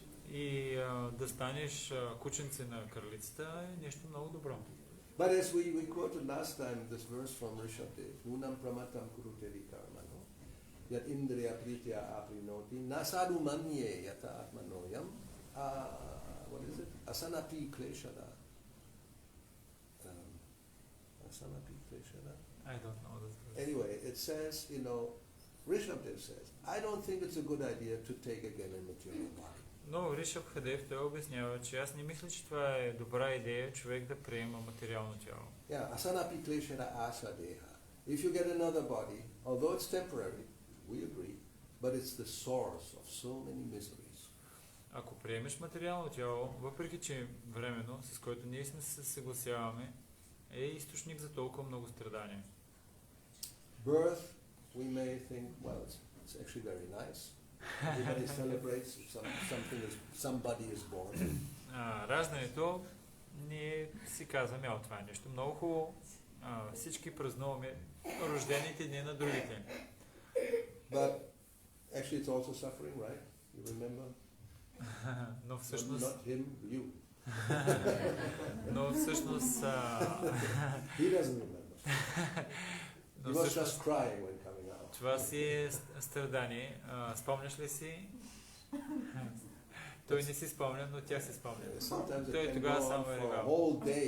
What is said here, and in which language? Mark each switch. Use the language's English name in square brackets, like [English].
[Bulgarian] И да станеш кученце на кралицата е нещо много добро. [English] But as we quoted last time this verse from Rishabdev, [Sanskrit] Nunam pramatam kurute vikarmano, yat indriya pritya aprinoti, nasadu manye yata atmanoyam, [English] what is it? [Sanskrit] Asanapi kleshada. Asanapi kleshada? [English] I don't know this verse. Anyway, it says, you know, Rishabdev says, I don't think it's a good idea to take again a material body. [Bulgarian] Но Ришаб Хадев той обяснява, че аз не мисля, че това е добра идея човек да приема материално тяло. [Sanskrit] Yeah, asanapi kleshada asadeha. [English] If you get another body, although it's temporary, we agree, but it's the source of so many miseries. [Bulgarian] Ако приемеш материално тяло, въпреки че е временно, с което ние сме се съгласяваме, е източник за толкова много страдания. [English] Birth, we may think, well, it's actually very nice. Everybody celebrates somebody is born. [Bulgarian] Раждането, ние си казваме, това е нещо много хубаво. Всички празнуваме рождените дни на другите. [English] But actually it's also suffering, right? You remember? [Bulgarian] Но всъщност... [English] Not him, you. [Bulgarian] Но всъщност... [English] He doesn't remember. He was just crying when coming out. [Bulgarian] Това си е страдание. Спомняш ли си? Той не си спомня, но тя си спомня. Той тогава само е ревал.